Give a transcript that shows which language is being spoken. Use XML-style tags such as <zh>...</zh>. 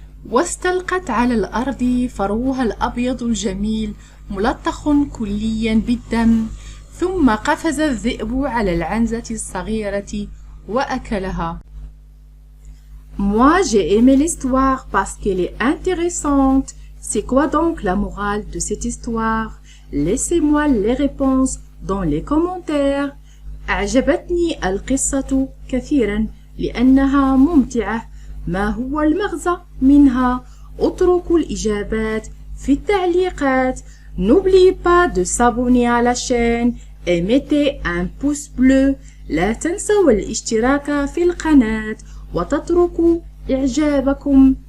<ar>واستلقت على الأرض فروها الأبيض الجميل ملطخ كليا بالدم. ثم قفز الذئب على العنزة الصغيرة وأكلها.</ar> <fr>Moi j'ai aimé l'histoire parce qu'elle est intéressante. C'est quoi donc la morale de cette histoire? Laissez-moi les réponses dans les commentaires.</fr> <ar>أعجبتني القصة كثيرا لأنها ممتعة. ما هو المغزى منها؟ اتركوا الإجابات في التعليقات.</ar> <fr>N'oubliez pas de s'abonner à la chaîne et mettez un pouce bleu.</fr> <ar>لا تنسوا الاشتراك في القناة وتتركوا إعجابكم.</ar>